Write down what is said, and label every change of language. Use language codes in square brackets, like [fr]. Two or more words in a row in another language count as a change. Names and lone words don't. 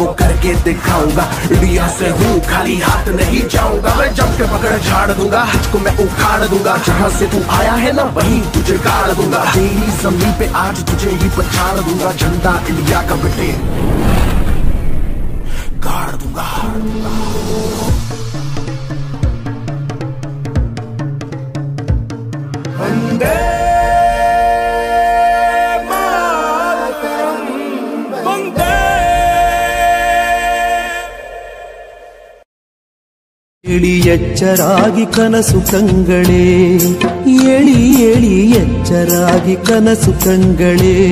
[hi] करके दिखाऊंगा इंडिया से हूँ खाली हाथ नहीं जाऊंगा मैं जम के पकड़ झाड़ दूंगा तुझको मैं उखाड़ दूंगा जहाँ से तू आया है ना वहीं तुझे गाड़ दूंगा तेरी जमीन पे आज तुझे ही पछाड़ दूंगा झंडा इंडिया का बेटे गाड़ दूंगा वंदे मातरम वंदे [kn] ಏಳಿ ಎಚ್ಚರಾಗಿ ಕನಸು ಕಂಗಳೇ ಏಳಿ ಏಳಿ ಎಚ್ಚರಾಗಿ ಕನಸು ಕಂಗಳೇ